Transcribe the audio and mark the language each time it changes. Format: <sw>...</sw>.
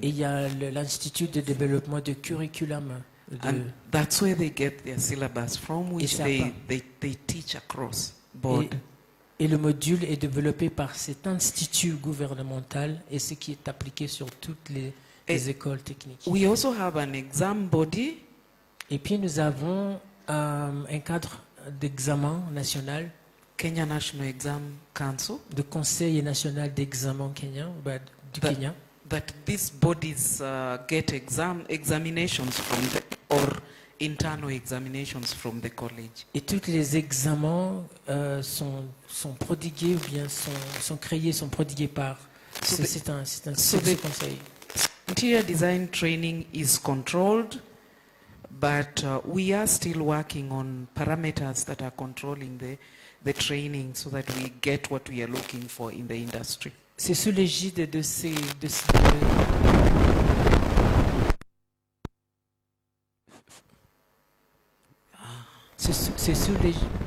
<fr>Et il y a l'Institut de développement de curriculum.</fr> <en>And that's where they get their syllabus from, which they teach across board.</en> <fr>Et le module est développé par cet institut gouvernemental et ce qui est appliqué sur toutes les écoles techniques.</fr> <en>We also have an exam body.</en> <fr>Et puis nous avons un cadre d'examen national.</fr> <en>Kenya National Exam Council.</en> <fr>Le Conseil national d'examen du Kenya.</fr> <en>That these bodies get examinations from or internal examinations from the college.</en> <fr>Et tous les examens sont prodigués ou bien sont créés, sont prodigués par c'est un conseil.</fr> <en>Interior design training is controlled, but we are still working on parameters that are controlling the training so that we get what we are looking for in the industry.</en> <fr>C'est sous l'égide de ces c'est sous l'égide.</fr>